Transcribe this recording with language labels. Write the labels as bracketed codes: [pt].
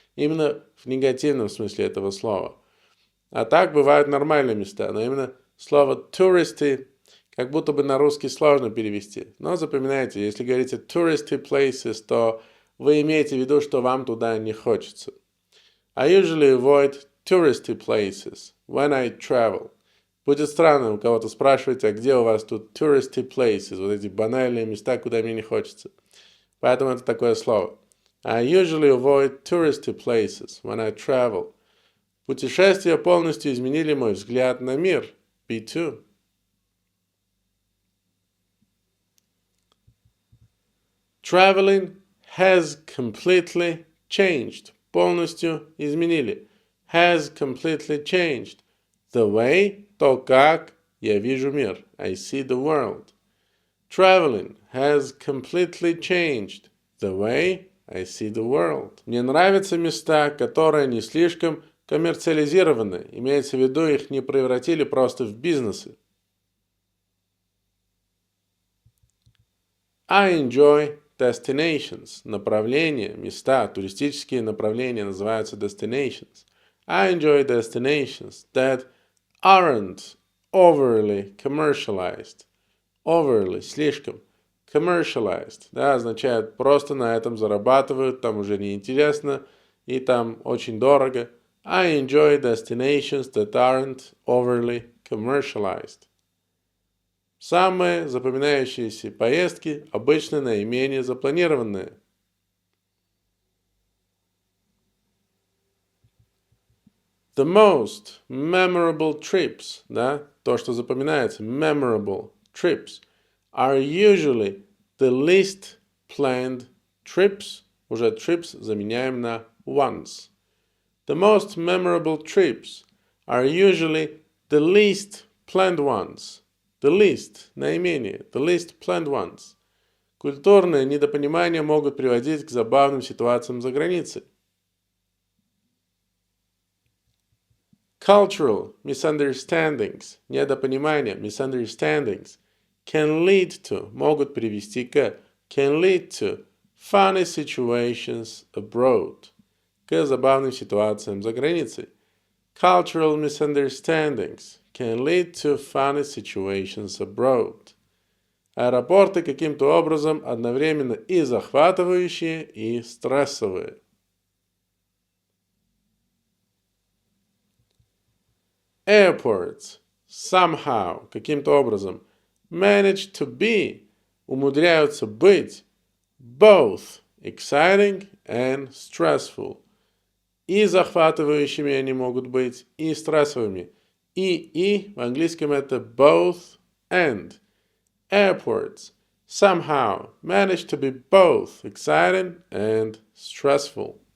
[ru] Именно в негативном смысле этого слова. А так бывают нормальные места. Но именно слово touristy как будто бы на русский сложно перевести. Но запоминайте, если говорите [en] touristy places, [ru] то вы имеете в виду, что вам туда не хочется. [en] I usually avoid touristy places when I travel. [ru] Будет странно у кого-то спрашивать, а где у вас тут [en] touristy places, [ru] вот эти банальные места, куда мне не хочется. Поэтому это такое слово. [en] I usually avoid touristy places when I travel. [ru] Путешествия полностью изменили мой взгляд на мир. [en] Me too. Traveling has completely changed. [ru] Полностью изменили. [en] Has completely changed. The way, [ru] то как я вижу мир. [en] I see the world. Traveling has completely changed. The way I see the world. [ru] Мне нравятся места, которые не слишком коммерциализированы. Имеется в виду, их не превратили просто в бизнесы. [en] I enjoy destinations. [ru] Направления, места, туристические направления называются destinations. [en] I enjoy destinations that aren't overly commercialized. Overly, [ru] слишком. Commercialized, да, означает просто на этом зарабатывают, там уже неинтересно и там очень дорого. [en] I enjoy destinations that aren't overly commercialized. [ru] Самые запоминающиеся поездки обычно наименее запланированные. [en] The most memorable trips, [ru] да, то, что запоминается, [en] memorable trips, are usually the least planned trips. [ru] Уже trips заменяем на ones. [en] The most memorable trips are usually the least planned ones. The least, [ru] наименее, [en] the least planned ones. [ru] Культурные недопонимания могут приводить к забавным ситуациям за границей. [en] Cultural misunderstandings, [ru] недопонимания, [en] misunderstandings, can lead to, [ru] могут привести к, [en] can lead to funny situations abroad, [ru] к забавным ситуациям за границей. [en] Cultural misunderstandings can lead to funny situations abroad. [ru] Аэропорты каким-то образом одновременно и захватывающие, и стрессовые. [en] Airports somehow, [ru] каким-то образом, [en] manage to be, [ru] умудряются быть, [en] both exciting and stressful. [ru] И захватывающими они могут быть, и стрессовыми. И в английском это [en] both and. Airports somehow manage to be both exciting and stressful.